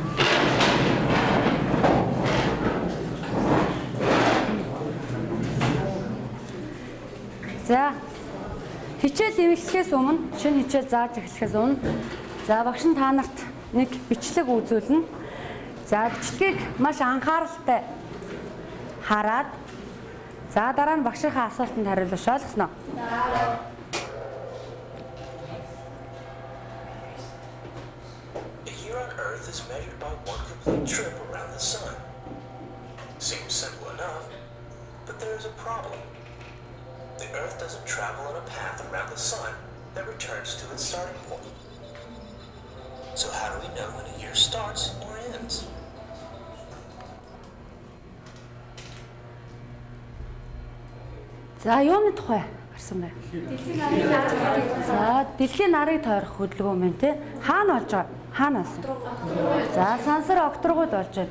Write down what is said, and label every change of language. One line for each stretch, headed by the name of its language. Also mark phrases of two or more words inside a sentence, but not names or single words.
Mongolian: За хичээл эвлэхээс өмнө, шинэ хичээл зааж эхлэхээс өмнө за багш нь та нарт нэг бичлэг үзүүлнэ. За бичлэгийг маш анхааралтай хараад за дараа нь багшийнхаа асуултанд хариулж ойлгосноо.
English: A year on Earth is measured by one complete trip around the sun. Seems simple enough, but there is a problem. The Earth doesn't travel on a path around the sun that returns to its starting point. So how do we know when a year starts or ends?
Mongolian: За юуны тухай гарсан бэ? За дэлхийн нарыг тойрох хөдөлгөөн мэн те. Хаана болж байгаа? Хаана асан? За сансар окторгууд болж байна.